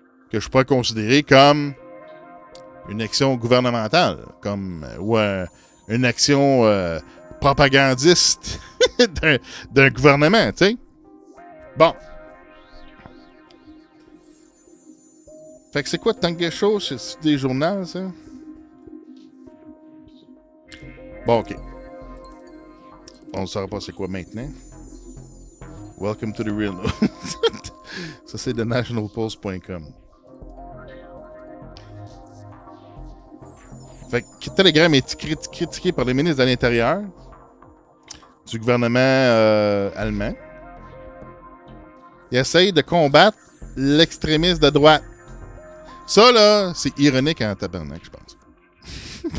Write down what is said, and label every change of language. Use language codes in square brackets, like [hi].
[fr] Que je pourrais considérer comme une action gouvernementale, comme ou une action propagandiste d'un gouvernement, tu sais. Bon. Fait que c'est quoi tant que chose? C'est des journaux, ça? Bon, OK. On ne saura pas c'est quoi maintenant. [en] Welcome to the real news. [fr] Ça, c'est de nationalpost.com. Fait que Telegram est critiqué par les ministres de l'Intérieur du gouvernement allemand. Il essaye de combattre l'extrémisme de droite. Ça, là, c'est ironique en tabarnak, je pense.